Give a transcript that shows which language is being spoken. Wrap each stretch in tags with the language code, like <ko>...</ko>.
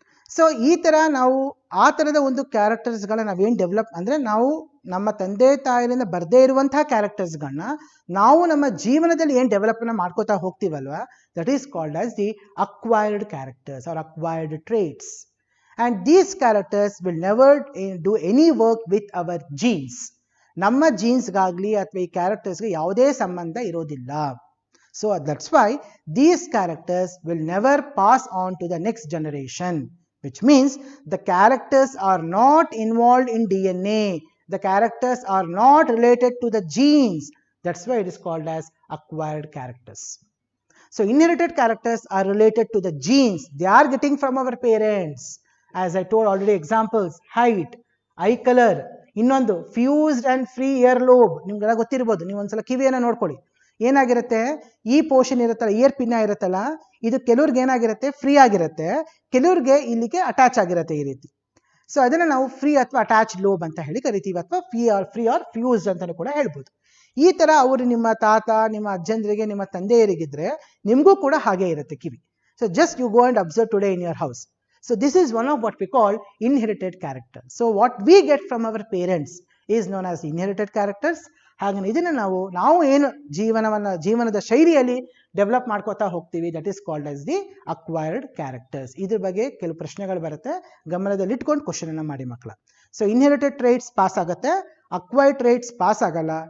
<kn>So ಈ ಥರ ನಾವು ಆ ಥರದ ಒಂದು ಕ್ಯಾರೆಕ್ಟರ್ಸ್ಗಳನ್ನ ನಾವೇನು ಡೆವಲಪ್ ಅಂದರೆ, ನಾವು ನಮ್ಮ ತಂದೆ ತಾಯಿಯಿಂದ ಬರದೇ ಇರುವಂತಹ ಕ್ಯಾರೆಕ್ಟರ್ಸ್ಗಳನ್ನ ನಾವು ನಮ್ಮ ಜೀವನದಲ್ಲಿ ಏನು ಡೆವಲಪ್ನ ಮಾಡ್ಕೋತಾ ಹೋಗ್ತೀವಲ್ವ,</kn> <en>That is called as the acquired characters or acquired traits. And these characters will never do any work with our genes.</en> <kn>ನಮ್ಮ ಜೀನ್ಸ್ಗಾಗಲಿ ಅಥವಾ ಈ ಕ್ಯಾರೆಕ್ಟರ್ಸ್ಗೆ ಯಾವುದೇ ಸಂಬಂಧ ಇರೋದಿಲ್ಲ.</kn> <en>So that's why these characters will never pass on to the next generation. Which means the characters are not involved in DNA. The characters are not related to the genes. That's why it is called as acquired characters. So inherited characters are related to the genes. They are getting from our parents. As I told already examples, height, eye color, ಇನ್ನೊಂದು fused and free ear lobe.</en> <kn>ನಿಮ್ಗೆಲ್ಲ ಗೊತ್ತಿರ್ಬೋದು, ನೀವು ಒಂದ್ಸಲ ಕಿವಿಯನ್ನು ನೋಡ್ಕೊಳ್ಳಿ. ಏನಾಗಿರುತ್ತೆ, ಈ portion ಇರುತ್ತಲ್ಲ, ಇಯರ್ ಪಿನ್ನ ಇರುತ್ತಲ್ಲ, ಇದು ಕೆಲವ್ರಿಗೆ ಏನಾಗಿರುತ್ತೆ, ಫ್ರೀ ಆಗಿರುತ್ತೆ, ಕೆಲವ್ರಿಗೆ ಇಲ್ಲಿಗೆ ಅಟ್ಯಾಚ್ ಆಗಿರುತ್ತೆ ಈ ರೀತಿ. ಸೊ ಅದನ್ನು ನಾವು ಫ್ರೀ ಅಥವಾ ಅಟ್ಯಾಚ್ ಲೋಬ್ ಅಂತ ಹೇಳಿ ಕರಿತೀವಿ, ಅಥವಾ ಫ್ರೀ ಆರ್ ಫ್ಯೂಸ್ಡ್ ಅಂತಲೂ ಕೂಡ ಹೇಳ್ಬೋದು. ಈ ತರ ಅವರು ನಿಮ್ಮ ತಾತ, ನಿಮ್ಮ ಅಜ್ಜಂದ್ರಿಗೆ, ನಿಮ್ಮ ತಂದೆಯರಿಗಿದ್ರೆ ನಿಮಗೂ ಕೂಡ ಹಾಗೆ ಇರುತ್ತೆ ಕಿವಿ.</kn> <en>So just you go and observe today in your house. So this is one of what we call inherited character. So what we get from our parents is known as inherited characters.</en> <kn>ಹಾಗೆ ಇದನ್ನ ನಾವು ಏನು ಜೀವನದ ಶೈಲಿಯಲ್ಲಿ develop ಮಾಡ್ಕೋತಾ ಹೋಗ್ತೀವಿ,</kn> <en>That is called as the acquired characters.</en> <kn>ಇದ್ರ ಬಗ್ಗೆ ಕೆಲವು ಪ್ರಶ್ನೆಗಳು ಬರುತ್ತೆ, ಗಮನದಲ್ಲಿ ಇಟ್ಕೊಂಡು ಕ್ವಶನ್ ಅನ್ನ ಮಾಡಿ ಮಕ್ಕಳ. ಸೊ ಇನ್ಹೆರಿಟೆಡ್ ಟ್ರೈಟ್ಸ್ ಪಾಸ್ ಆಗುತ್ತೆ, ಅಕ್ವೈರ್ಡ್ ಟ್ರೈಟ್ಸ್ ಪಾಸ್ ಆಗಲ್ಲ.</kn>